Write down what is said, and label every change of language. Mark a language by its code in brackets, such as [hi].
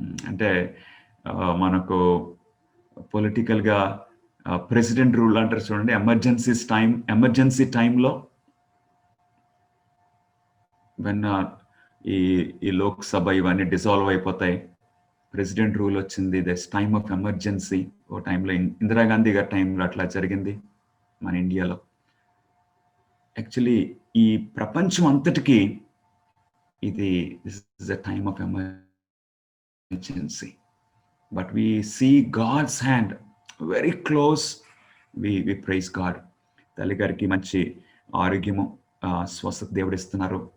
[te] అంటే మనకు పొలిటికల్గా ప్రెసిడెంట్ రూల్ అంటారు చూడండి, ఎమర్జెన్సీ టైంలో వెన్ ఈ లోక్సభ ఇవన్నీ డిసాల్వ్ అయిపోతాయి, ప్రెసిడెంట్ రూల్ వచ్చింది, [en] That's time of emergency. [te] ఓ టైంలో ఇందిరాగాంధీ గారి టైంలో అట్లా జరిగింది మన ఇండియాలో. యాక్చువల్లీ ఈ ప్రపంచం అంతటికి ఇది [en] This is a time of emergency. But we see God's hand very close. We praise God. [te] తల్లి గారికి మంచి ఆరోగ్యము, స్వస్థత దేవుడు ఇస్తున్నారు.